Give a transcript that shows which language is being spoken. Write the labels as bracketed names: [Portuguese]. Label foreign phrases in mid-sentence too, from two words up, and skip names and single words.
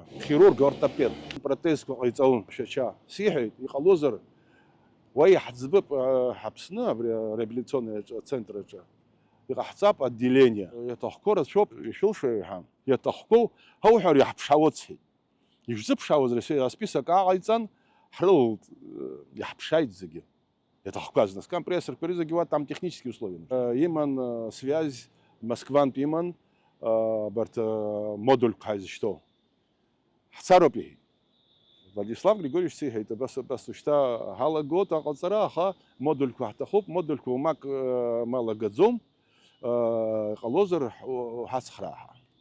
[Abkhazian] Хирург, ортопед, протезқәа ҟаиҵалон Шәача. Сиҳәеит, иҟалозар уа иаҳӡбып ҳаԥсны абри [Russian] ареабилитационный центраҿы. [Abkhazian] Иҟаҳҵап отделение. Иаҭахқәоу рацәоуп, ишәылшо иҳәан. Иаҭахқәоу ҳауҳәар иаҳԥшаауа дсҳәеит. Ишәзыԥшаауаз асписак ааҟаиҵан, ҳрылалт, иаҳԥшааит зегьы. Иаҭахқәаз, нас компрессорқәа зегьы уа [Russian] там технические условия. [Abkhazian] Иман связь Москвантә иман абарҭ модульқәа ҳаизышьҭоу. Ҳцароуп иҳәеит. Владислав Григорьевич сиҳәеит, абас ушьҭа ҳалагоит аҟаҵара, аха модульқәа ҳҭахуп, модульқәа умак малагаӡом, иҟалозар ҳацхраа.